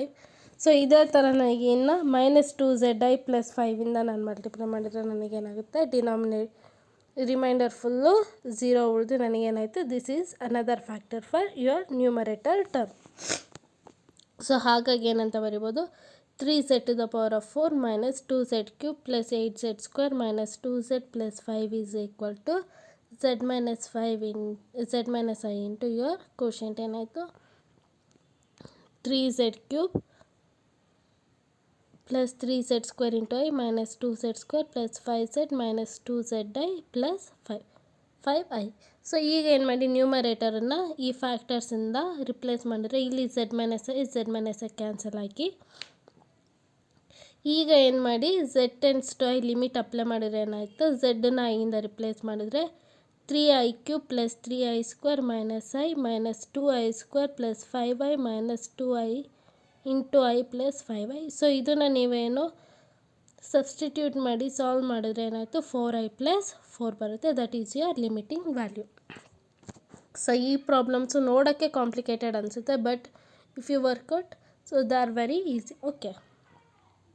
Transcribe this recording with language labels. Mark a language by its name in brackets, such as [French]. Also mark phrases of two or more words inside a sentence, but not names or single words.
[Kannada] ಸೊ ಇದೇ ಥರ ನನಗೇನು [English] minus 2zi plus [Kannada] 5ಇಂದ ನಾನು ಮಲ್ಟಿಪ್ಲೈ ಮಾಡಿದರೆ ನನಗೇನಾಗುತ್ತೆ, [English] remainder full [Kannada] 0 ಉಳಿದು ನನಗೇನಾಯಿತು, [English] this is another factor for your numerator term. [Kannada] ಸೊ ಹಾಗಾಗಿ ಏನಂತ ಬರಿಬೋದು, [English] 3z to the power of 4 minus 2z cube plus 8z square minus 2z plus 5 is equal to z minus I into your quotient. [Kannada] ಏನಾಯಿತು, [English] 3z cube plus 3z square into I minus 2z square plus 5z minus 2zi plus 5i. [Kannada] ಸೊ ಈಗ ಏನು ಮಾಡಿ, ನ್ಯೂಮರೇಟರನ್ನು ಈ ಫ್ಯಾಕ್ಟರ್ಸಿಂದ ರಿಪ್ಲೇಸ್ ಮಾಡಿದರೆ ಇಲ್ಲಿ [English] z minus I [Kannada] ಕ್ಯಾನ್ಸಲ್ ಆಗಿ, ಈಗ ಏನು ಮಾಡಿ [English] z tends to I [Kannada] ಲಿಮಿಟ್ ಅಪ್ಲೈ ಮಾಡಿದರೆ ಏನಾಯಿತು, ಝಡ್ಡನ್ನು ಐಯಿಂದ ರಿಪ್ಲೇಸ್ ಮಾಡಿದರೆ [English] 3i cube plus 3i square minus I minus 2i square plus 5i minus 2i into I plus 5i [Kannada] ಮೈನಸ್ 2i ಇಂಟು I ಪ್ಲಸ್ 5i. ಸೊ ಇದನ್ನು ನೀವೇನು ಸಬ್ಸ್ಟಿಟ್ಯೂಟ್ ಮಾಡಿ ಸಾಲ್ವ್ ಮಾಡಿದ್ರೆ ಏನಾಯಿತು, [English] 4i plus 4 [Kannada] ಬರುತ್ತೆ. [English] that is your limiting value. [Kannada] ಸೊ ಈ ಪ್ರಾಬ್ಲಮ್ಸು ನೋಡೋಕ್ಕೆ ಕಾಂಪ್ಲಿಕೇಟೆಡ್ ಅನಿಸುತ್ತೆ, [English] but if you workout so they are very easy.